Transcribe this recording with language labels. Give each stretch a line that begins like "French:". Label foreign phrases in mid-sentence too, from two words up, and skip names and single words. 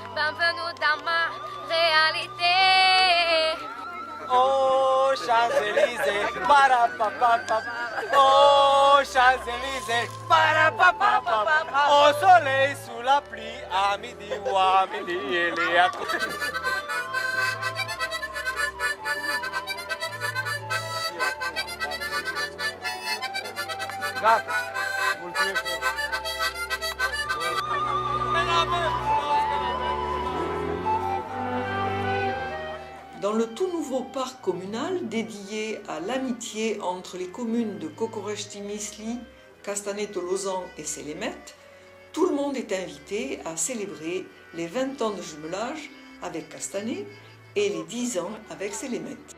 French: Bienvenue dans ma réalité. Oh, Champs-Élysées, parapapapap. Oh, Champs-Élysées, parapapapap. Au soleil, sous la pluie, à midi ou à midi, il est à côté.
Romanian: Gata, mulțumim frumos.
French: Dans le tout nouveau parc communal dédié à l'amitié entre les communes de Cocorești-Misli, Castanet-Tolosan et Selemet, tout le monde est invité à célébrer les 20 ans de jumelage avec Castanet et les 10 ans avec Selemet.